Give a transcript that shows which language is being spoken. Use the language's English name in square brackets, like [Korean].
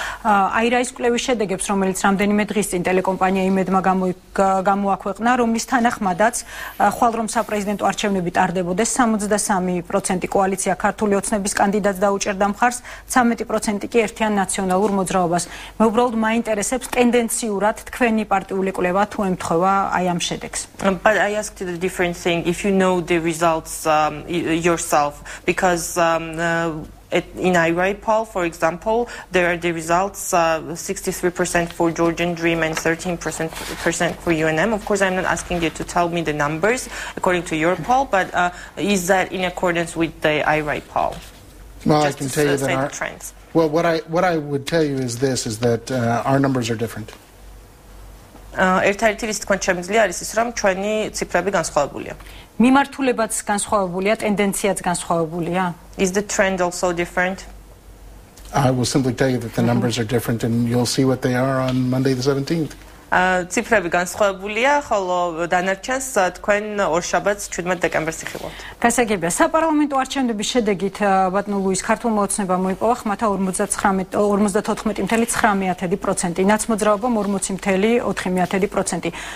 [Georgian] აი რა ის კვლევის შედეგებს, რომელიც რამდენიმე დღის წინ ტელეკომპანია იმედმა გამოაქვეყნა, რომლის თანახმადაც ხვალ რომ საპრეზიდენტო არჩევნები ტარდებოდეს, 63% კოალიცია ქართული ოცნების კანდიდატს დაუჭერდა მხარს, 13% კი ერთიან ნაციონალურ მოძრაობას. მე უბრალოდ მაინტერესებს ტენდენციურად თქვენი პარტიული კვლევა თუ ემთხვევა აი ამ შედეგს. [English] But I asked you the different thing, if you know the results yourself, because in IRI poll, for example, there are the results 63% for Georgian Dream and 13% for UNM. Of course, I'm not asking you to tell me the numbers according to your poll, but is that in accordance with the IRI poll? Well, Just I can tell you that the trends. Well, what I would tell you is that our numbers are different. [Georgian] ერთ-ერთი რის თქვენ შემიძლია არის ის, რომ ჩვენი ციფრები განსხვავებულია. მიმართულებაც განსხვავებულია, ტენდენციაც განსხვავებულია. [English] Is the trend also different? I will simply tell you that the numbers are different, and you'll see what they are on Monday the 17th. [Georgian] ციფრები განსხვავებულია, ხოლო დანარჩენს თქვენ ორშაბათს 17 დეკემბერს იხილავთ. გასაგებია, საპარლამენტო არჩევნების შედეგით ბატონო ლუის ქართულმა ოცნებამ მოიპოვა ხმათა 54.9%, ნაცმოძრაობამ 40.4%.